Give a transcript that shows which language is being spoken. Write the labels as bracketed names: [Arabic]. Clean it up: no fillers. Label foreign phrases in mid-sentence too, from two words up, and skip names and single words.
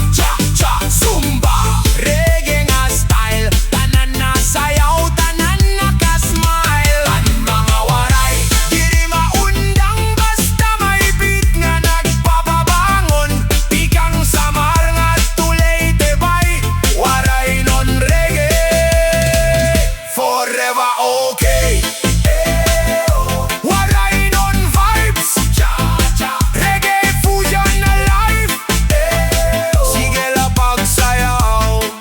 [Waray] Cha-cha, zumba, reggae nga style. Tanan na sayaw, tanan na kasmile. Ang mga waray diri maundang. Basta may beat nga nagpapabangon. Pikang samar nga tulay tebay. Waray non reggae, [English] forever okay. [Waray] Waray non [English] vibes, reggae fusion alive. [Waray] Sige la pagsayaw.